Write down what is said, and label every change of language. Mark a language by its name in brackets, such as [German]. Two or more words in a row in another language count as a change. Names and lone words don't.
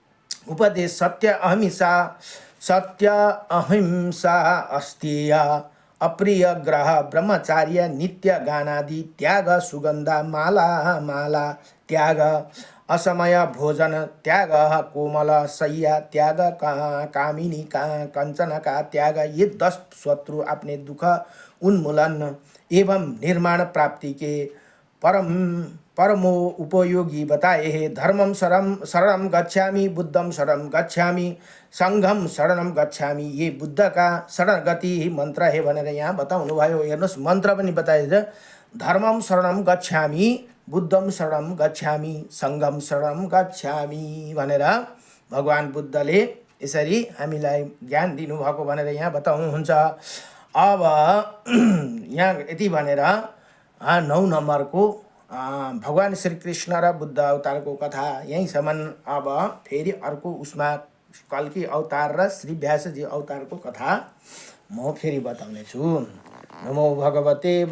[Hindi] उपदेश सत्य अहिंसा अस्तेय अप्रिय ग्रह ब्रह्मचार्य नित्य गानादि त्याग सुगन्धा माला माला त्याग असमय भोजन त्याग कोमल सैया त्याग कामिनी कंचन का त्याग। ये 10 शत्रु अपने दुख उन्मूलन एवं निर्माण प्राप्ति के परमो उपयोगी बताए हैं। [Pali] धर्मम शरणम गच्छामि, बुद्धम शरणम गच्छामि, संघम शरणम गच्छामि। [Hindi] ये बुद्ध का शरण गति मंत्र है [Nepali] भनेर यहाँ बताउनु भयो। हेर्नुस् मन्त्र पनि बताएछ। [Pali] धर्मम शरणम गच्छामि, बुद्धम शरणम गच्छामि, संघम शरणम गच्छामि [Nepali] भनेर भगवान बुद्धले यसरी हामीलाई ज्ञान दिनुभएको भनेर यहाँ बताउनुहुन्छ। अब यहाँ यति भनेर 9 नम्बरको भगवान श्री कृष्ण र बुद्ध अवतारको कथा यहीँसम्म। अब फेरि अर्को उसमा कल्की अवतार र श्री व्यासजी अवतारको कथा म फेरि बताउनेछु। [Sanskrit] नमो भगवते